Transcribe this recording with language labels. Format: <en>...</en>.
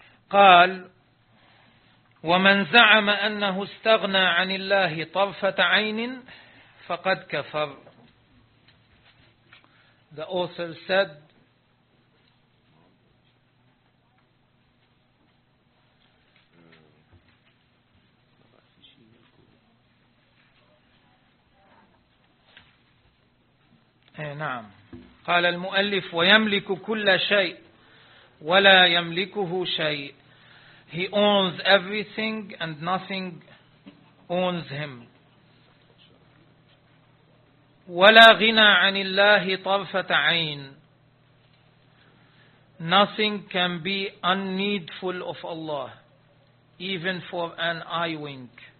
<ar>قال ومن زعم أنه استغنى عن الله طرفة عين فقد كفر.</ar> <en>The author said, نعم.</en> <ar>قال المؤلف ويملك كل شيء ولا يملكه شيء.</ar> <en>He owns everything and nothing owns him.</en> <ar>وَلَا غِنَى عَنِ اللَّهِ طَرْفَةَ عَيْنِ.</ar> <en>Nothing can be unneedful of Allah, even for an eye wink.</en>